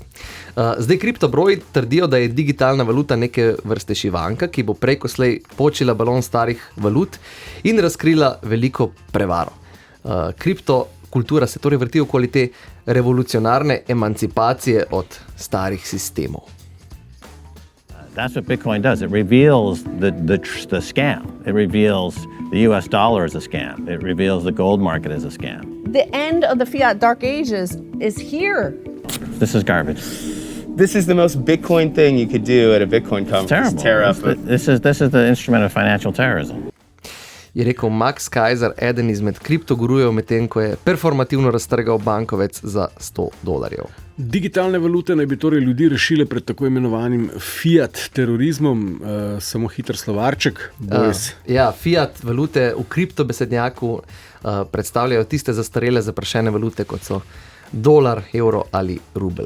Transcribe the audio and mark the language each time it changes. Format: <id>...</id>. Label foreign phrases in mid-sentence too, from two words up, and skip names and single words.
<sl>Zdaj kriptobroji trdijo, da je digitalna valuta neke vrste šivanka, ki bo prej ko slej počila balon starih valut in razkrila veliko prevaro. Kriptokultura se torej vrti okoli te revolucionarne emancipacije od starih sistemov.</sl> <en>That's what Bitcoin does. It reveals the scam. It reveals the US dollar as a scam. It reveals the gold market as a scam. The end of the fiat dark ages is here. This is garbage. This is the most Bitcoin thing you could do at a Bitcoin conference. It's terrible. This is the instrument of financial terrorism.</en> <sl>Je rekel Max Kaiser, eden izmed kriptogurujev, medtem ko je performativno raztrgal bankovec za $100. Digitalne valute naj bi torej ljudi rešile pred tako imenovanim fiat terorizmom, samo hiter slovarček. Ja, fiat valute v kriptobesednjaku predstavljajo tiste zastarele zaprašene valute, kot so dolar, evro ali rubel.</sl>